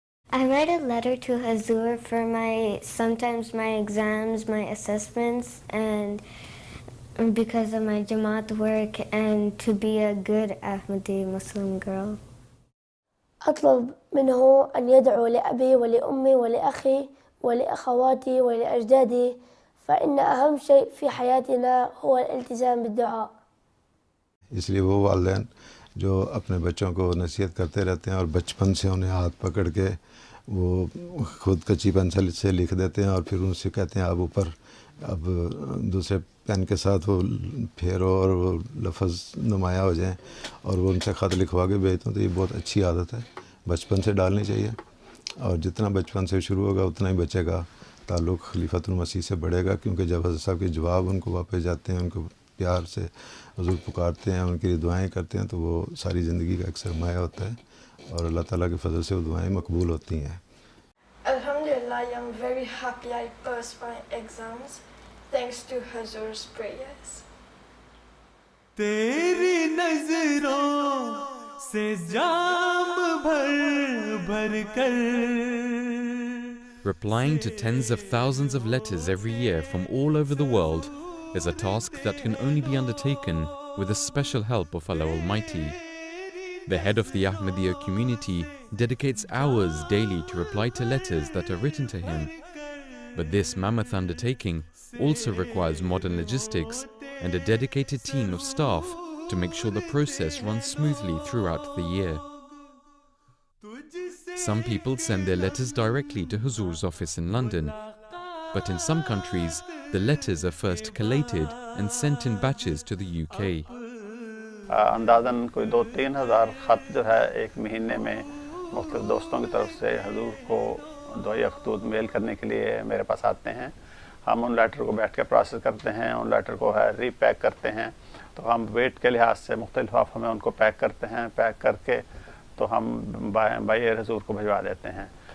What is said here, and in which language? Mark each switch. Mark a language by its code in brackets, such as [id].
[en] I write a letter to Huzur for sometimes my exams, my assessments, and because of my Jamaat work and to be a good Ahmadi Muslim girl. [ar] أطلب منه أن يدعو لأبي ولأمي ولأخي ولأخواتي ولأجدادي فإن أهم شيء في حياتنا هو الالتزام بالدعاء. [hi] इसलिए वो वालिदैन जो अपने बच्चों को नसीहत करते रहते हैं और बचपन से उन्हें हाथ पकड़ के वो खुद कच्ची पेंसिल से लिख देते हैं और फिर उनसे कहते हैं आप ऊपर अब दूसरे पेन के साथ वो फेरो और वो लफ्ज़ नुमाया हो जाएं और वो उनसे ख़त लिखवा के भेजते हैं, तो ये बहुत अच्छी आदत है, बचपन से डालनी चाहिए और जितना बचपन से शुरू होगा उतना ही बच्चे का ताल्लुक़ खलीफतुल मसीह से बढ़ेगा, क्योंकि जब हज़रत साहब के जवाब उनको वापस जाते हैं, उनको प्यार से हुजूर पुकारते हैं, उनके लिए दुआएं करते हैं, तो वो सारी ज़िंदगी का एक सरमाया होता है और अल्लाह ताला के फजल से वो दुआएं मकबूल होती हैं। [en] Alhamdulillah, I am very happy I passed my exams thanks to Huzur's prayers. [hi] तेरी नजरों से जाम भर भर कर। [en] Replying to tens of thousands of letters every year from all over the world is a task that can only be undertaken with the special help of Allah Almighty. The head of the Ahmadiyya community dedicates hours daily to reply to letters that are written to him. But this mammoth undertaking also requires modern logistics and a dedicated team of staff to make sure the process runs smoothly throughout the year. Some people send their letters directly to Huzur's office in London, but in some countries the letters are first collated and sent in batches to the UK. [hi] अंदाज़न कोई 2-3 हज़ार ख़त जो है एक महीने में मुख्तलिफ़ दोस्तों की तरफ से हुजूर को दुआ खतूत मेल करने के लिए मेरे पास आते हैं। हम उन लेटर को बैठ के प्रोसेस करते हैं, उन लेटर को है रीपैक करते हैं, तो हम वेट के लिहाज से मुख्तलिफ़ लिफाफों में उनको पैक करते हैं, पैक करके तो हम बाय एयर हुजूर को भिजवा देते हैं।